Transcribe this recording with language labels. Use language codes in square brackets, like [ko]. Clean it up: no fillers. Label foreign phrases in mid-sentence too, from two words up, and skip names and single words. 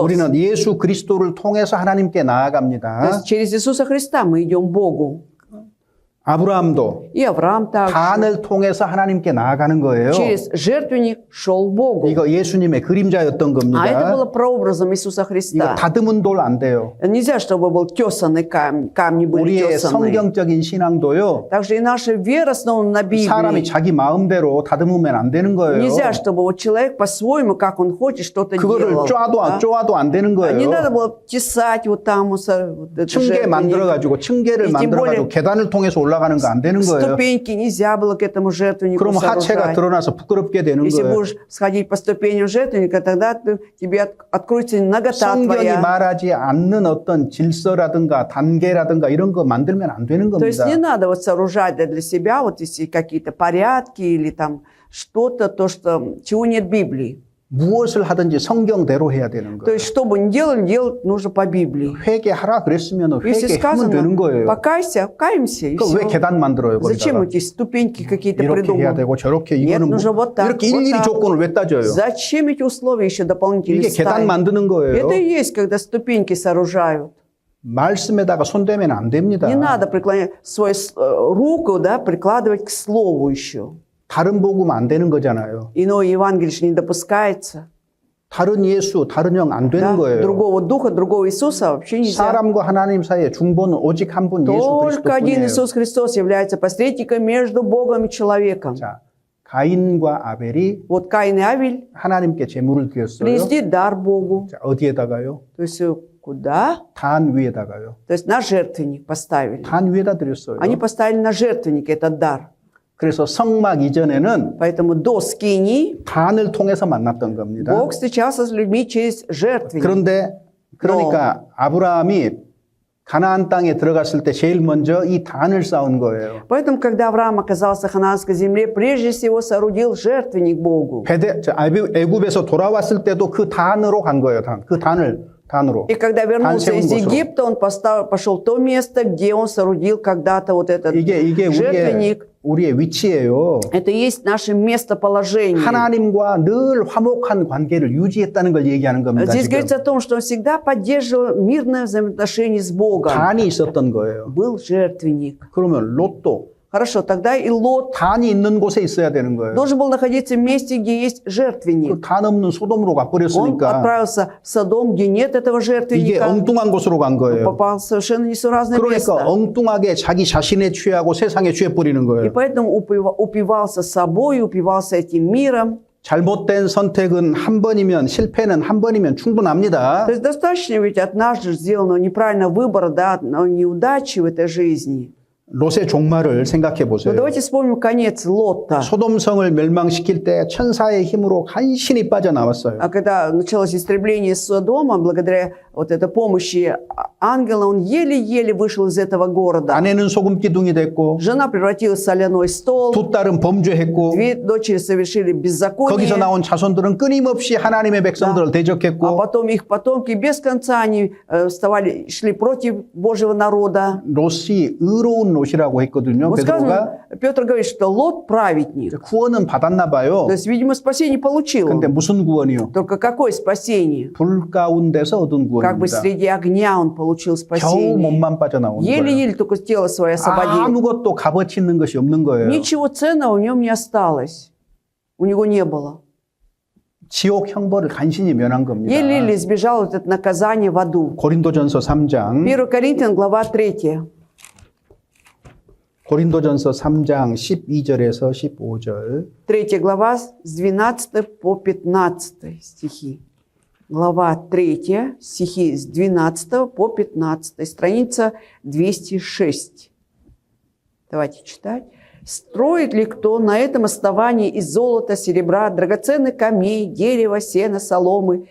[ko] 우리는 예수 그리스도를 통해서 하나님께 [ru] То [ko] 나아갑니다. [ru] есть через Иисуса Христа мы идем к Богу. [ko] 아브라함도 [ru] И Авраам также [ko] 단을 통해서 하나님께 나아가는 거예요. [ru] через жертвенник шел к Богу. [ko] 이거 예수님의 그림자였던 [ru] А это [ko] 겁니다. [ru] было прообразом Иисуса [ko] 이거 [ru] Христа. [ko] 다듬은 돌 안 돼요. [ru] Нельзя, чтобы был тесанный камень, камни были [ko] 우리의 [ru] тесанные. [ko] 성경적인 신앙도요. [ru] Также и наша вера основана на [ko] 사람이 [ru] Библии. [ko] 자기 마음대로 다듬으면 안 되는 거예요. [ru] Нельзя, чтобы вот человек по-своему, как он хочет, что-то [ko] 그거를 [ru] делал. да? [ko] 쪼아도 안 되는 [ru] Не надо [ko] 거예요. [ru] было тесать вот там вот этот [ko] 층계 [ru] жертвенник. [ko] 만들어가지고 층계를 [ru] И тем [ko] 만들어가지고 [ru] более [ko] 계단을 통해서 올라가는 거 안 되는 거예요. [ru] ступеньки нельзя было к этому жертвеннику [ko] 그럼 하체가 [ru] сооружать. [ko] 드러나서 부끄럽게 되는 [ru] Если [ko] 거예요. [ru] будешь сходить по ступеням жертвенника, тогда тебе откроется нагота [ko] 성경이 [ru] твоя. [ko] 말하지 않는 어떤 질서라든가 단계라든가 이런 거 만들면 안 되는 [ru] То есть [ko] 겁니다. [ru] не надо вот сооружать для себя вот если какие-то порядки или там что-то, то, что, чего нет в Библии. [ko] 무엇을 하든지 성경대로 해야 되는 [ru] То [ko] 거예요. [ru] есть, что бы ни делали, делать нужно по Библии. [ko] 회개하라 그랬으면 [ru] Если [ko] 회개하면 되는 [ru] сказано, [ko] 거예요. [ru] покайся, каемся, и [ko] 그 왜 [ru] все. [ko] 계단 만들어요? [ru] Зачем [ko] 거기다가 [ru] эти ступеньки какие-то [ko] 이렇게 해야 [ru] придумывать? [ko] 되고 저렇게 [ru] Нет, [ko] 이거는 [ru] нужно вот так, [ko] 이렇게 [ru] вот [ko] 일일이 [ru] так. [ko] 조건을 왜 따져요? [ru] Зачем эти условия еще дополнительные [ko] 이게 계단 [ru] ставить? [ko] 만드는 거예요. [ru] Это и есть, когда ступеньки сооружают. [ko] 말씀에다가 손대면 안 됩니다. [ru] Не надо преклонять свою руку, да, прикладывать к слову еще. [ko] 다른 복음 안 되는 거잖아요. [ru] Иное Евангелие же не допускается. [ko] 다른 예수, 다른 영 안 되는 [ru] Да? [ko] 거예요. [ru] Другого духа, другого Иисуса вообще нельзя. [ko] 사람과 하나님 사이의 중보는 오직 한 분 예수 [ru] Только один [ko] 그리스도뿐이에요. [ru] Иисус Христос является посредником между Богом и человеком. [ko] 자, 가인과 아벨이 [ru] Вот Каин и Авель [ko] 하나님께 제물을 드렸어요. [ru] принесли дар Богу. [ko] 자, 어디에다가요? [ru] То есть куда? [ko] 단 위에다가요. [ru] То есть на жертвенник поставили. [ko] 단 위에다 드렸어요. [ru] Они поставили на жертвенник этот дар. [ko] 그래서 성막 이전에는 [ru] Поэтому до скинии [ko] 단을 통해서 만났던 겁니다. [ru] Бог встречался с людьми через жертвенник. [ko] 그러니까 아브라함이 가나안 땅에 들어갔을 때 제일 먼저 이 단을 쌓은 거예요. [ru] Поэтому, когда Авраам оказался в ханаанской земле, прежде всего соорудил жертвенник Богу. [ko] 애굽에서 돌아왔을 때도 그 단으로 간 거예요. 단으로. [ru] И когда вернулся [ko] 단 [ru] из [ko] 세운 곳으로. [ru] Египта, он пошел в то место, где он соорудил когда-то вот этот [ko] 이게 [ru] жертвенник. [ko] 우리의 위치예요. [ru] Это и есть наше местоположение. [ko] 하나님과 늘 화목한 관계를 유지했다는 걸 얘기하는 겁니다. [ru] Здесь [ko] 지금. [ru] говорится о том, что он всегда поддерживал мирное взаимоотношение с Богом. [ko] 단이 있었던 거예요. [ru] Был жертвенник. [ko] 그러면 롯도 [ru] Хорошо, тогда и Лот [ko] 단이 있는 곳에 있어야 되는 거예요. [ru] должен был находиться в месте, где есть жертвенник. [ko] 그 단 없는 소돔으로 [ru] Он [ko] 가버렸으니까 [ru] отправился в Содом, где нет этого [ko] 이게 [ru] жертвенника. [ko] 엉뚱한 곳으로 간 거예요. [ru] Попал в совершенно несуразное [ko] 그러니까 [ru] место. [ko] 엉뚱하게 자기 자신에 취하고 세상에 취해 버리는 [ru] И [ko] 거예요. [ru] поэтому упивался собой, упивался этим миром. [ko] 잘못된 선택은 한 번이면 실패는 한 번이면 충분합니다. [ru] То есть достаточно ведь однажды сделанного неправильного выбора, да, неудачи в этой жизни. [ko] 롯의 종말을 생각해 [ru] Но [ko] 보세요. [ru] давайте вспомним конец Лота. [ko] 소돔성을 멸망시킬 때 천사의 힘으로 간신히 빠져나왔어요. [ru] А когда началось истребление Содома, благодаря вот этой помощи ангела, он еле-еле вышел из этого города. [ko] 아내는 소금 기둥이 됐고 [ru] Жена превратилась в соляной стол, [ko] 두 딸은 범죄했고 [ru] две дочери совершили [ko] 거기서 [ru] беззаконие, [ko] 나온 자손들은 끊임없이 하나님의 백성들을 [ru] а [ko] 대적했고 [ru] потом их потомки без конца они шли против Божьего народа. [ko] 롯이 의로운 롯이라고 했거든요. [ru] Вот [ko] 베드로가 [ru] сказано, Петр говорит, что Лот праведник. [ko] 구원은 받았나 봐요. [ru] То есть, видимо, спасение получил [ko] 근데 [ru] он. [ko] 무슨 구원이요? [ru] Только какое спасение? [ko] 불 가운데서 얻은 [ru] Как бы [ko] 구원입니다. [ru] среди огня он получил [ko] 겨우 [ru] спасение. [ko] 몸만 빠져나오는 거예요. [ru] Еле-еле только тело свое освободил. [ko] 아무것도 값어치 있는 것이 없는 거예요. [ru] Ничего ценного в нем не осталось. У него не было. [ko] 지옥 형벌을 간신히 면한 겁니다. [ru] Еле-еле избежал вот это наказание в аду. [ko] 고린도전서 3장 [ru] 1 Коринфян, глава 3. [ko] 고린도전서 3장 12절에서 15절 [ru] 3 глава с 12 по 15 стихи. Глава 3, стихи с 12 по 15, страница 206. Давайте читать. «Строит ли кто на этом основании из золота, серебра, драгоценных камней, дерева, сена, соломы?